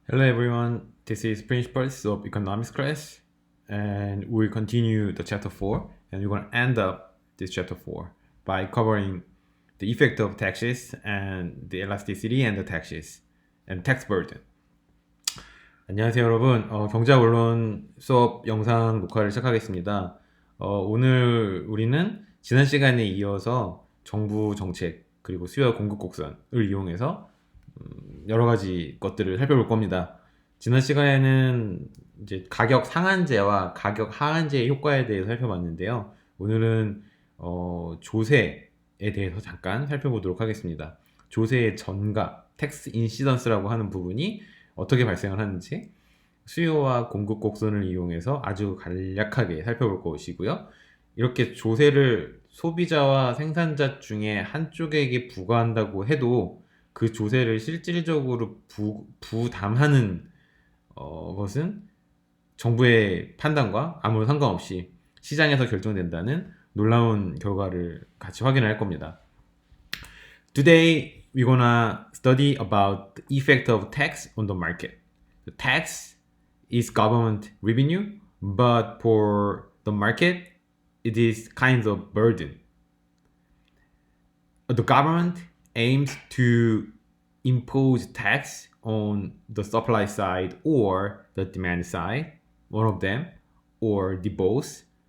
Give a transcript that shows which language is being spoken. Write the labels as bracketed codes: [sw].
[en] Hello everyone, this is Principles of Economics class, and we'll continue the chapter 4, and we're going to end up this chapter 4 by covering the effect of taxes and the elasticity and the taxes and tax burden. [ko] 안녕하세요 여러분, 경제원론 수업 영상 녹화를 시작하겠습니다. 오늘 우리는 지난 시간에 이어서 정부 정책 그리고 수요 공급 곡선을 이용해서 여러 가지 것들을 살펴볼 겁니다. 지난 시간에는 이제 가격 상한제와 가격 하한제의 효과에 대해서 살펴봤는데요. 오늘은 조세에 대해서 잠깐 살펴보도록 하겠습니다. 조세의 전가, 텍스 인시던스라고 하는 부분이 어떻게 발생을 하는지 수요와 공급 곡선을 이용해서 아주 간략하게 살펴볼 것이고요. 이렇게 조세를 소비자와 생산자 중에 한쪽에게 부과한다고 해도 그 조세를 실질적으로 부담하는 것은 정부의 판단과 아무런 상관없이 시장에서 결정된다는 놀라운 결과를 같이 확인을 할 겁니다. [en] Today we're gonna study about the effect of tax on the market. The tax is government revenue, but for the market it is kind of burden. The government aims to impose tax on the supply side or the demand side, one of them, or the both.